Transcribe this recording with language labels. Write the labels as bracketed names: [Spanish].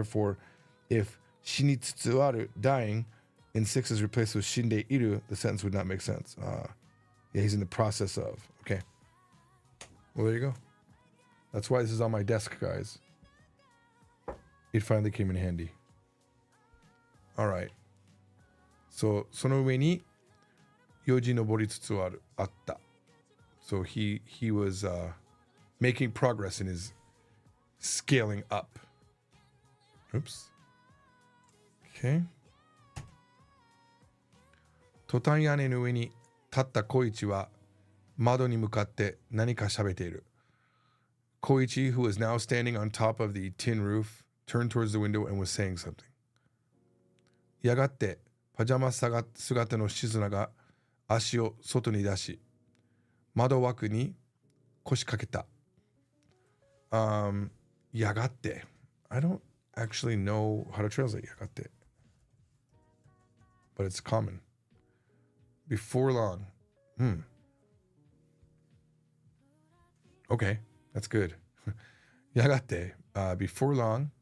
[English] Therefore, if shini tsutsuaru, dying, in 6 is replaced with shinde iru, the sentence would not make sense. Yeah, he's in the process of. Okay. Well, there you go. That's why this is on my desk, guys. It finally came in handy. All right. [Japanese] So, その上によじ登りつつあった. [English] So he was making progress in his scaling up. Oops. Okay. [Japanese] トタン屋根の上に立った小一は窓に向かって何か喋っている. [English] Koichi, who was now standing on top of the tin roof, turned towards the window and was saying something. [Japanese] やがてパジャマ姿の静菜が足を外に出し、窓枠に腰掛けた. やがて. [English] I don't actually know how to translate やがて. But it's common. Before long. Okay, that's good. やがて, before long.